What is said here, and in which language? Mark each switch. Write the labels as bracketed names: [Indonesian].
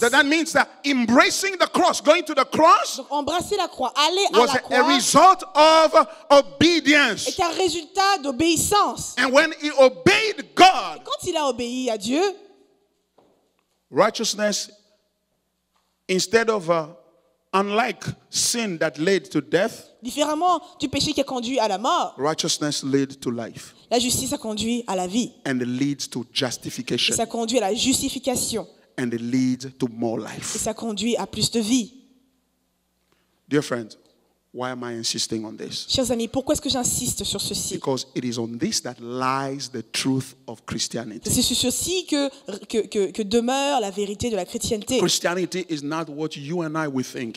[English] That means that embracing the cross, going to the cross, [French] Donc embrasser la croix, aller à [English] was [French] la [English] a [French] croix [English] result of obedience. [French] est un résultat d'obéissance. [English] And when he obeyed God, [French] Quand il a obéi à Dieu, [English] righteousness, instead of unlike sin that led to death, [French] différemment du péché qui a conduit à la mort, [English] righteousness led to life [French] la justice a conduit à la vie. [English] and it leads to [French] Et [English] justification [French] ça conduit à la justification. [English] and it leads to more [French] Et [English] life. [French] ça conduit à plus de vie. [English] Dear friends, Why am I insisting on this? [French] Chers amis, pourquoi est-ce que j'insiste sur ceci? [English] Because it is on this that lies the truth of Christianity. [French] C'est sur ceci que demeure la vérité de la chrétienté. [English] Christianity is not what you and I we think